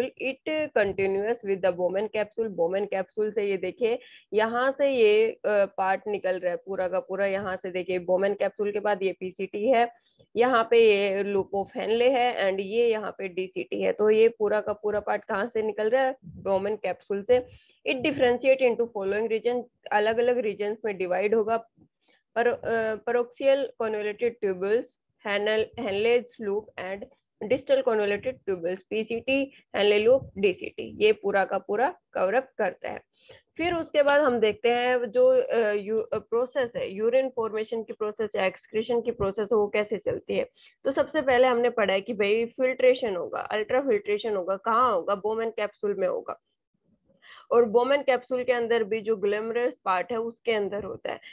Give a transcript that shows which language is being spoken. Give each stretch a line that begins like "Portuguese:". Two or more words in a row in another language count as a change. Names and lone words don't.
English: it continuous with the Bowman capsule,
Hindi: बोमेन कैप्सूल से ये देखिए यहाँ से ये पार्ट निकल रहा है पूरा का पूरा, यहाँ से देखिए बोमेन कैप्सूल के बाद ये पीसीटी है, यहाँ पे ये
English: loop of Henle
Hindi: है एंड ये यहाँ पे डीसीटी है। तो ये पूरा का पूरा पार्ट कहाँ से निकल रहा है बोमेन कैप्सूल से।
English: it differentiate into following region,
Hindi: अलग अलग रीजन में डिवाइड होगा।
English: paroxial convoluted tubules, Henle's loop and distal convoluted tubules, PCT, Henle loop,
Hindi: DCT, ये पूरा का पूरा कवर अप करता है। फिर उसके बाद हम देखते हैं जो प्रोसेस है
English: urine formation
Hindi: की प्रोसेस या एक्सक्रीशन की प्रोसेस है वो कैसे चलती है। तो सबसे पहले हमने पढ़ा है कि भाई फिल्ट्रेशन होगा,
English: ultra filtration
Hindi: होगा, कहाँ होगा बोमेन कैप्सूल में होगा, और बोमेन कैप्सूल के अंदर भी जो
English: glamorous part
Hindi: है उसके अंदर होता है।